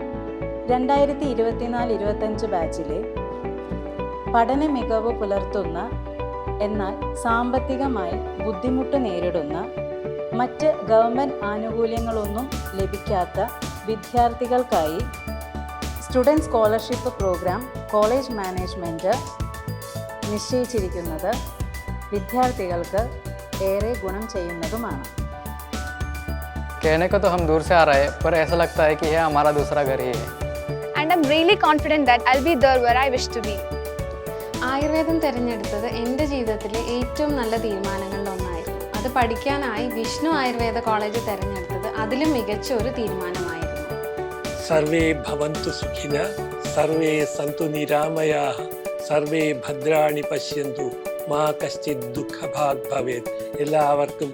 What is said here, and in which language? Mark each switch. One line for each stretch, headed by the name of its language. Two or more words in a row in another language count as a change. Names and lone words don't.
Malayalam: 2024-25 ബാച്ചിലെ പഠന മികവ് പുലർത്തുന്ന എന്നാൽ സാമ്പത്തികമായി ബുദ്ധിമുട്ട് നേരിടുന്ന മറ്റ് ഗവൺമെൻറ് ആനുകൂല്യങ്ങളൊന്നും ലഭിക്കാത്ത വിദ്യാർത്ഥികൾക്കായി
English: student scholarship program college management
Malayalam: നിശ്ചയിച്ചിരിക്കുന്നത് വിദ്യാർത്ഥികൾക്ക് ഏറെ ഗുണം ചെയ്യുന്നതുമാണ്.
Hindi: कहने को तो हम दूर से आ रहे हैं, पर ऐसा लगता है कि यह हमारा दूसरा घर ही है.
English: And I'm really confident that I'll be there where I wish to be.
Malayalam: ആയുർവേദം തിരഞ്ഞെടുത്തത് എൻ്റെ ജീവിതത്തിലെ ഏറ്റവും നല്ല തീരുമാനങ്ങളിലൊന്നായിരുന്നു. അത് പഠിക്കാനായി വിഷ്ണു ആയുർവേദ കോളേജ് തിരഞ്ഞെടുത്തത് അതിലും മികച്ച ഒരു തീരുമാനമായിരുന്നു.
Sanskrit: सर्वे भवन्तु सुखिनः, सर्वे सन्तु निरामयाः, सर्वे भद्राणि पश्यन्तु, मा कश्चित् दुःखभाग् भवेत्.